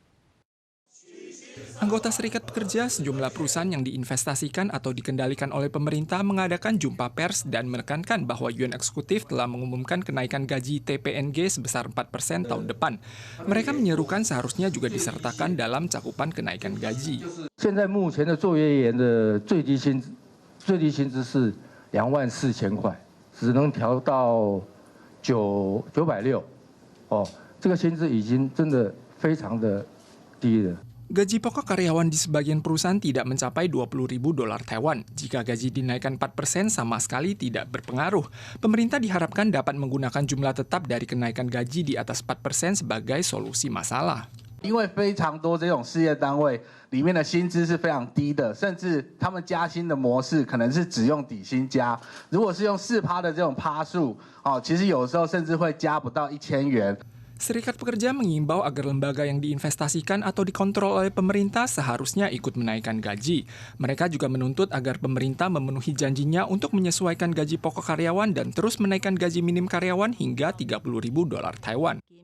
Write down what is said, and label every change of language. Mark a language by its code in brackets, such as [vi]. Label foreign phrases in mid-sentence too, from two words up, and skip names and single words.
[id] Anggota Serikat Pekerja, sejumlah perusahaan yang diinvestasikan atau dikendalikan oleh pemerintah mengadakan jumpa pers dan menekankan bahwa Yuan Eksekutif telah mengumumkan kenaikan gaji TPNG sebesar 4% tahun depan. Mereka menyerukan seharusnya juga disertakan dalam cakupan kenaikan gaji. [zh] 现在目前的作业员的最低薪资是24,000块，只能调到960哦，这个薪资已经真的非常的低了。 [id] Gaji pokok karyawan di sebagian perusahaan tidak mencapai $20.000 Taiwan. Jika gaji dinaikkan 4% sama sekali tidak berpengaruh. Pemerintah diharapkan dapat menggunakan jumlah tetap dari kenaikan gaji di atas 4% sebagai solusi masalah. [zh] 因为非常多这种事业单位里面的薪资是非常低的，甚至他们加薪的模式可能是只用底薪加，如果是用4%的这种趴数，其实有时候甚至会加不到1000元。 [id] Serikat Pekerja mengimbau agar lembaga yang diinvestasikan atau dikontrol oleh pemerintah seharusnya ikut menaikkan gaji. Mereka juga menuntut agar pemerintah memenuhi janjinya untuk menyesuaikan gaji pokok karyawan dan terus menaikkan gaji minim karyawan hingga $30.000 Taiwan.